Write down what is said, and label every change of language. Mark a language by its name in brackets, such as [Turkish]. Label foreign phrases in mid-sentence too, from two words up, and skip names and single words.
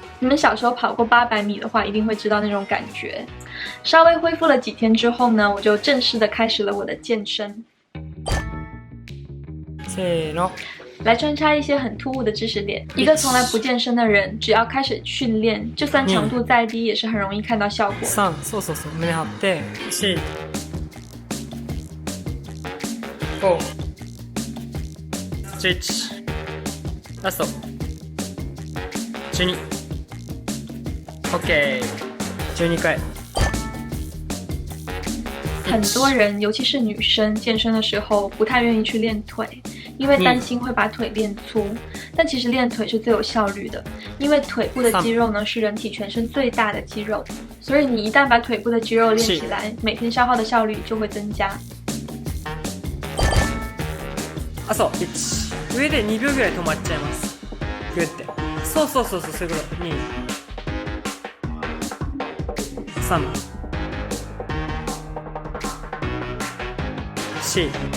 [Chinese] 你们小时候跑过800米的话，一定会知道那种感觉。稍微恢复了几天之后呢，我就正式的开始了我的健身。来穿插一些很突兀的知识点。一个从来不健身的人，只要开始训练，就算强度再低，也是很容易看到效果。 [Japanese] 3、そうそうそう、胸張って、4、5、11、ラスト、12、OK、12 回。 [Chinese] 很多人，尤其是女生，健身的时候不太愿意去练腿， 因为担心会把腿练粗。但其实练腿是最有效率的，因为腿部的肌肉呢是人体全身最大的肌肉，所以你一旦把腿部的肌肉练起来，每天消耗的效率就会增加。 [Japanese] あ、そう、1。上で2秒ぐらい止まっちゃいます。グッて。そうそうそうそう、そういうこと。2、3、4。